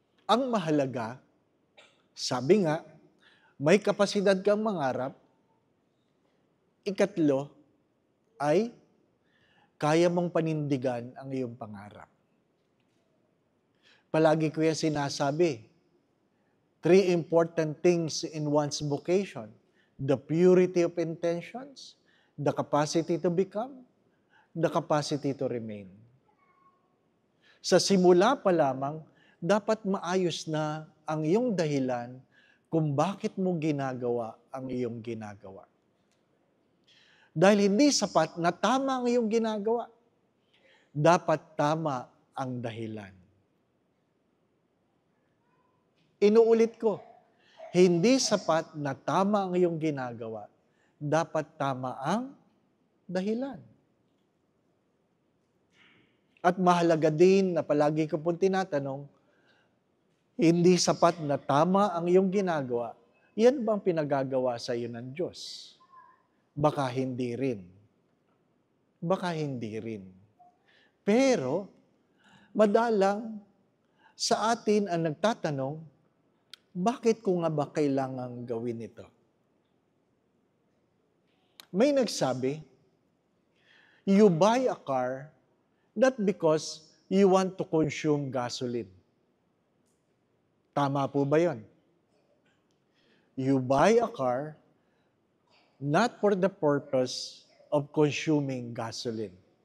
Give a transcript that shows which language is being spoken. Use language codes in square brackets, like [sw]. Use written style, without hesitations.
[tl] Ang mahalaga, sabi nga, may kapasidad kang mangarap. Ikatlo ay kaya mong panindigan ang iyong pangarap. Palagi ko yan sinasabi. [en] 3 important things in one's vocation. The purity of intentions, the capacity to become, the capacity to remain. [tl] Sa simula pa lamang, dapat maayos na ang iyong dahilan kung bakit mo ginagawa ang iyong ginagawa. Dahil hindi sapat na tama ang iyong ginagawa. Dapat tama ang dahilan. Inuulit ko, hindi sapat na tama ang iyong ginagawa. Dapat tama ang dahilan. At mahalaga din na palagi ko pong tinatanong, hindi sapat na tama ang iyong ginagawa, yan bang pinagagawa sa iyo ng Diyos? Baka hindi rin. Baka hindi rin. Pero, madalang sa atin ang nagtatanong, bakit ko nga ba kailangang gawin ito? May nagsabi, [en] you buy a car not because you want to consume gasoline. [tl] Tama po ba yun? [en] You buy a car not for the purpose of consuming gasoline.